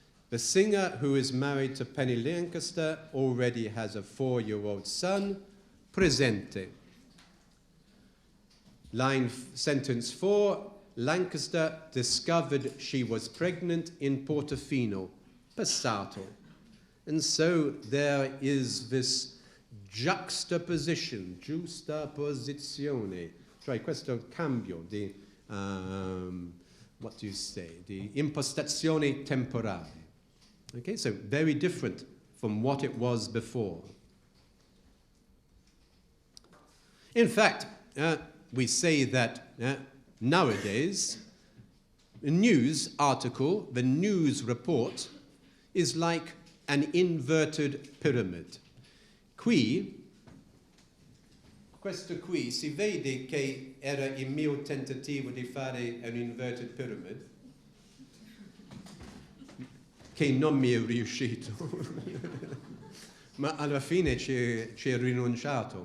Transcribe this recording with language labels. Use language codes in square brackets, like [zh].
[en] The singer who is married to Penny Lancaster already has a 4-year-old son, presente. Sentence 4, Lancaster discovered she was pregnant in Portofino, passato. And so there is this [it] juxtaposizione, cioè questo cambio di, [en] what do you say, [it] di impostazione temporale. [en] Okay, so very different from what it was before. In fact, we say that nowadays, the news article, the news report, is like an inverted pyramid. [it] questo qui, si vede che era il mio tentativo di fare un inverted pyramid, che non mi è riuscito, ma alla fine ci è rinunciato.